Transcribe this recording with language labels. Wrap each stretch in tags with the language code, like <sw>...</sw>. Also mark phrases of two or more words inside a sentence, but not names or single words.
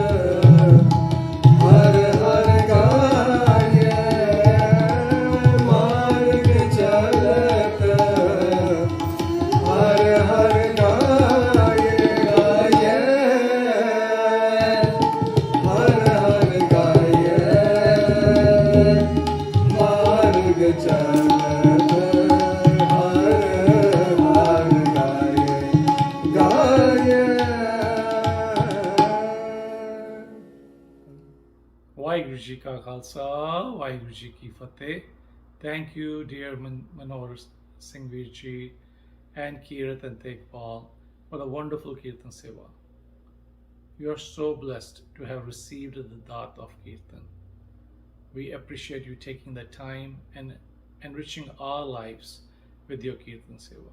<hi>हर हर गाये, मार्ग चलत हर हर गाये गाये, हर हर गाये मार्ग चलत हर हर गाये गाये।</hi> <pa>ਵਾਹਿਗੁਰੂ ਜੀ ਕਾ ਖ਼ਾਲਸਾ, ਵਾਹਿਗੁਰੂ ਜੀ ਕੀ ਫ਼ਤਿਹ.</pa> <en>Thank you, dear Manohar Singh ji and Kirtan Tekpal for the wonderful</en> <pa>Kirtan Sewa.</pa> <en>You are so blessed to have received the Daat of Kirtan. We appreciate you taking the time and enriching our lives with your</en> <pa>Kirtan Sewa.</pa>